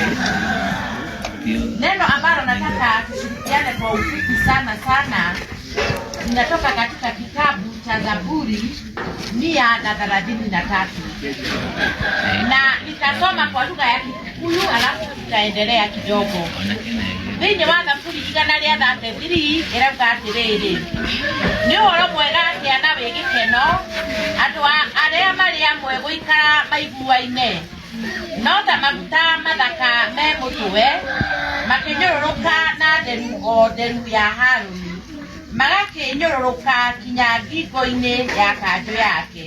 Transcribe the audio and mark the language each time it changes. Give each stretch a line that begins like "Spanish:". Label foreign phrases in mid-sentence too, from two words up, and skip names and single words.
Swahili: Neno ambalo nataka tushirikiane kwa ufupi sana linatoka katika kitabu cha Zaburi 133. Na nitasoma kwa lugha ya Kikuyu alafu tutaendelea kidogo.
Kikuyu: Thĩinĩ wa Zaburi 133 ĩrauga atĩrĩrĩ: nĩ ũhoro mwega kĩana wĩ gĩkeno andũ arĩa marĩ amwe gũikara maiguaine, no ta maguta mathaka me mũtwe makĩnyũrũrũka na nderu ya Harũni, magakĩnyũrũrũka kinya ngingo-inĩ ya kanjũ yake.